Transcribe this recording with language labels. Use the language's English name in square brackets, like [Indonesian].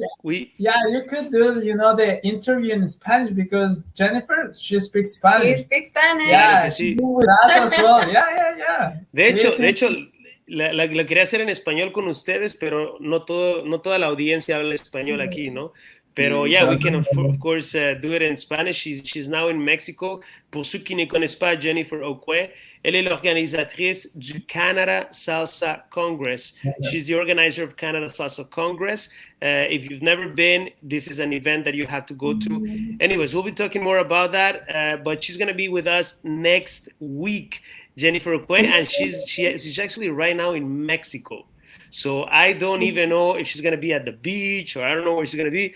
[English] you could do the interview in Spanish, because Jennifer, she speaks Spanish. She speaks Spanish. Yeah, she with us as well. Yeah. [Spanish] De hecho, la quería hacer en español con ustedes, pero no toda la audiencia habla español aquí, ¿no? Pero [English] we can of course do it in Spanish. She's now in Mexico. [French] Pour ceux qui ne connaissent pas Jennifer Okoye, elle est l'organisatrice du Canada Salsa Congress. [English] She's the organizer of Canada Salsa Congress. If you've never been, this is an event that you have to go to. Anyways, we'll be talking more about that, but she's going to be with us next week, Jennifer Okoye, and she's actually right now in Mexico. So I don't even know if she's gonna be at the beach or I don't know where she's gonna be.